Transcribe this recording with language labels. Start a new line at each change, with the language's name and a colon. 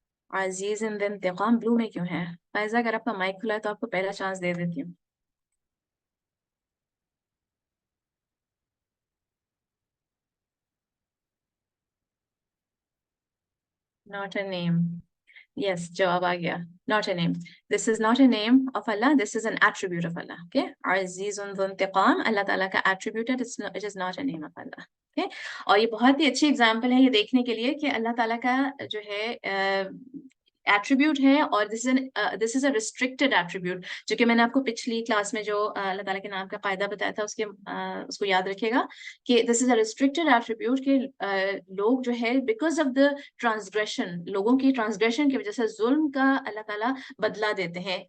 Hindi: अजीज इन इंतकाम blue में क्यों है? फैजा, अगर आपका माइक खुला है तो आपको पहला चांस दे देती हूँ.
English: Not a name. Yes,
Hindi: जवाब आ गया.
English: Not a name. This is not a name of Allah. This is an attribute of Allah. Okay. Azizun Dhu Intiqam,
Hindi: Allah Ta'ala का attribute है.
English: It is not a name of Allah. Okay.
Hindi: और ये बहुत ही अच्छी example है ये देखने के लिए कि अल्लाह ताला का जो है एट्रीब्यूट है, और
English: this is a restricted attribute,
Hindi: जो कि मैंने आपको पिछली क्लास में जो अल्लाह ताला के नाम का कायदा बताया था, उसको याद रखिएगा कि this is a restricted attribute के लोग जो है
English: because of the transgression,
Hindi: लोगों की ट्रांसग्रेशन की वजह से जुल्म का अल्लाह ताला बदला देते हैं.